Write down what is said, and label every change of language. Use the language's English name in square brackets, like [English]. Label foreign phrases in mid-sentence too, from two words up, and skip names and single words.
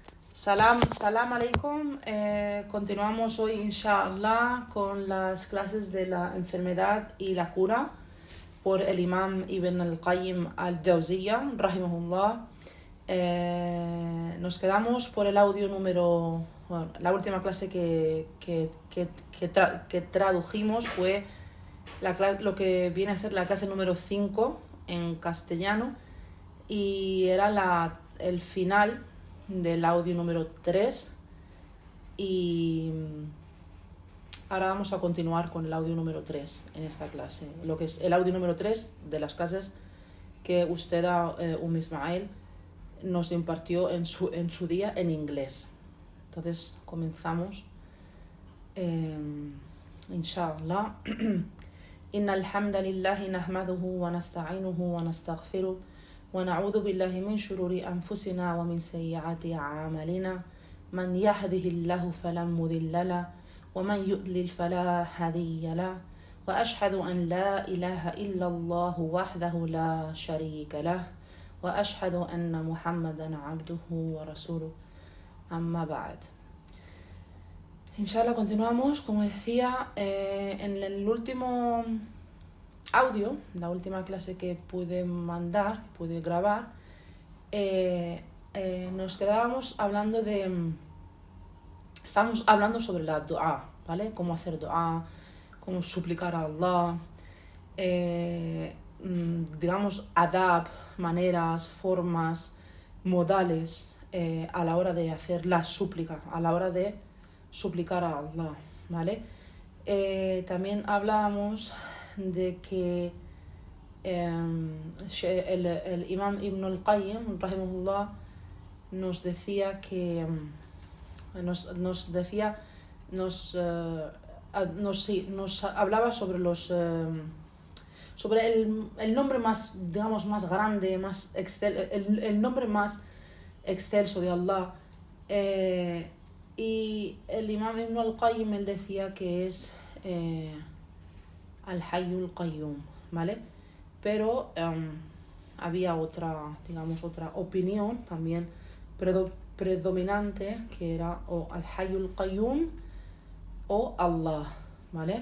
[Arabic] سلام عليكم. [Spanish] Continuamos hoy, inshallah, con las clases de la enfermedad y la cura por el imam Ibn al-Qayyim al-Jawziyya, rahimahullah. Nos quedamos por el audio número... Bueno, la última clase que tradujimos fue lo que viene a ser la clase número 5 en castellano, y era el final del audio número 3, y ahora vamos a continuar con el audio número 3 en esta clase, lo que es el audio número 3 de las clases que usted, Ismail, nos impartió en su día en inglés. Entonces comenzamos, inshallah. [Arabic] إن الحمد لله نحمده ونستعينه ونستغفره ونعوذ بالله من شرور أنفسنا ومن سيئات أعمالنا من يهده الله فلا مضل له ومن يضلل فلا هادي له وأشهد أن لا إله إلا الله وحده لا شريك له وأشهد أن محمدا عبده ورسوله أما بعد. [Spanish] Inshallah, continuamos, como decía, en el último audio, la última clase que pude grabar, nos quedábamos hablando estábamos hablando sobre la dua, ¿vale? Cómo hacer dua, cómo suplicar a Allah, digamos, adab, maneras, formas, modales, a la hora de hacer la súplica, a la hora de suplicar a Allah, ¿vale? También hablábamos de que el imam Ibn al-Qayyim, rahimahullah, nos decía que nos hablaba sobre sobre el nombre más, digamos, más grande, más el nombre más excelso de Allah, y el imam Ibn al-Qayyim, él decía que es Al-Hayyul Qayyum, ¿vale? Pero había otra opinión también predominante, que era o Al-Hayyul Qayyum o Allah, ¿vale?